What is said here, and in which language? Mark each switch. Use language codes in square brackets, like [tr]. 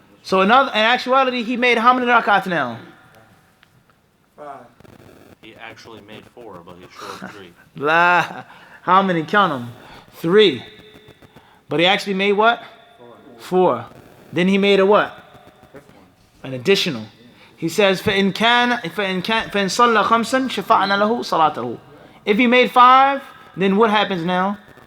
[en] So in actuality, he made how many rak'at now? 5. He actually made 4, but he's short of 3. La. How many? Count them. 3. But he actually made what? 4. Then he made a what? An additional. [ar] He says, فَإِنْ صَلَّى خَمْسًا شَفَعْنَا لَهُ صَلَاتَهُ. [en] If he made 5, then what happens now?